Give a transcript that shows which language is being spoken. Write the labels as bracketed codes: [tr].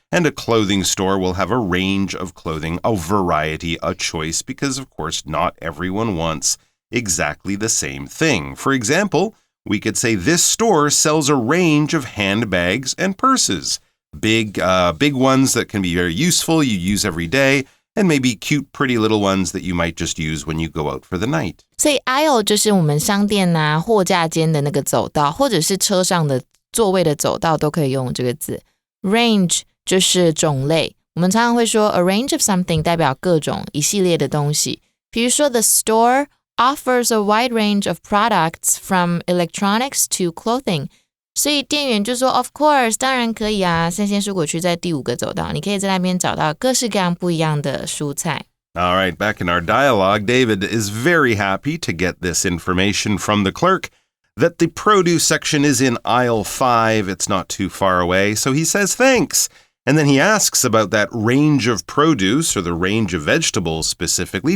[en] And a clothing store will have a range of clothing, a variety, a choice, because, of course, not everyone wants exactly the same thing. For example, we could say this store sells a range of handbags and purses. Big ones that can be very useful, you use every day, and maybe cute, pretty little ones that you might just use when you go out for the night. [zh] 所以 aisle 就是我们商店货架间的那个走道，或者是车上的座位的走道都可以用这个字。 Range 就是种类，我们常常会说 [en] a range of something [zh] 代表各种一系列的东西。比如说 [en] the store offers a wide range of products from electronics to clothing. [zh] 所以店员就说 [en] of course [zh] 当然可以啊，生鲜蔬果区在第5个走道，你可以在那边找到各式各样不一样的蔬菜。 [en] All right, back in our dialogue, David is very happy to get this information from the clerk that the produce section is in aisle 5. It's not too far away, so he says thanks. And then he asks about that range of produce or the range of vegetables specifically.